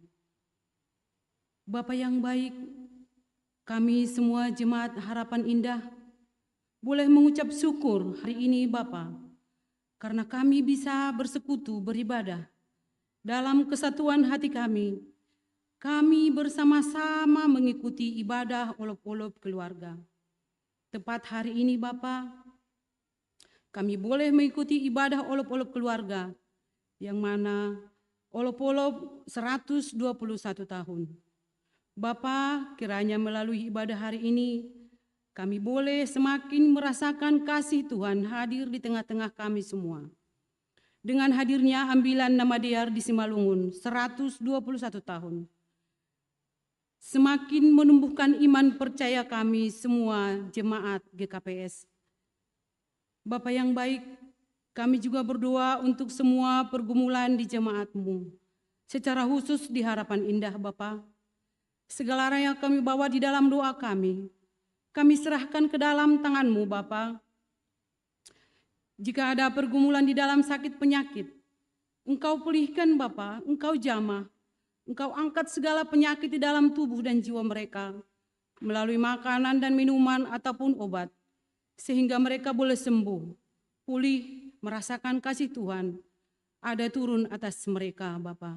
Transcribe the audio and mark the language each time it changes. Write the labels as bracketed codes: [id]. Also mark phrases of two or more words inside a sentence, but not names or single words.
[id] Bapa yang baik, kami semua jemaat Harapan Indah boleh mengucap syukur hari ini Bapa, karena kami bisa bersekutu beribadah dalam kesatuan hati kami. Kami bersama-sama mengikuti ibadah olop-olop keluarga. Tepat hari ini Bapa, kami boleh mengikuti ibadah olop-olop keluarga, yang mana olop-olop 121 tahun. Bapa, kiranya melalui ibadah hari ini, kami boleh semakin merasakan kasih Tuhan hadir di tengah-tengah kami semua. Dengan hadirnya ambilan nama Dear di Simalungun 121 tahun. Semakin menumbuhkan iman percaya kami semua jemaat GKPS. Bapa yang baik, kami juga berdoa untuk semua pergumulan di jemaat-Mu. Secara khusus di Harapan Indah Bapa. Segala yang kami bawa di dalam doa kami serahkan ke dalam tangan-Mu Bapa. Jika ada pergumulan di dalam sakit penyakit, Engkau pulihkan Bapa, Engkau jamah, Engkau angkat segala penyakit di dalam tubuh dan jiwa mereka, melalui makanan dan minuman ataupun obat, sehingga mereka boleh sembuh, pulih, merasakan kasih Tuhan, ada turun atas mereka Bapa.